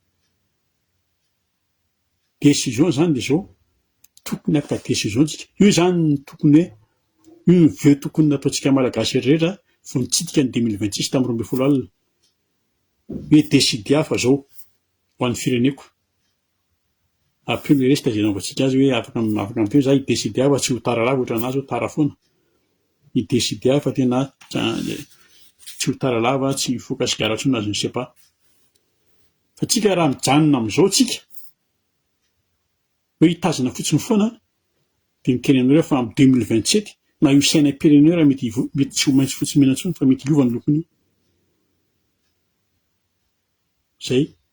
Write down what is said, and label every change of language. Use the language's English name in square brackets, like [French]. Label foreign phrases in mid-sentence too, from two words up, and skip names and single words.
[Malagasy] Décision zany dia zao tokony aka décision tsika. Io zany ny tokony hoe io ny veo tokony nataontsika malagasy rehetra vao nitsidika ny 2026 tamin'ny 12 alina. Hoe décider fa zao ho an'ny fireneko. [French] Après le reste [Malagasy] izay naovantsika azy hoe afaka ampio za i-décider fa tsy ho tara lava ohatrana azy ho tara foana. I-décider fa tena tsy ho tara lava, tsy foka sigara intsony azy, [French] je ne sais pas. [Malagasy] Fa tsika raha mijanona amin'izao tsika hoe hitazona fotsiny foana dia miteny aminareo fa amin'ny 2027 na io sainam-pirenena raha mety tsy ho maintsy fotsy mena intsony fa mety hiova ny lokony io. Zay.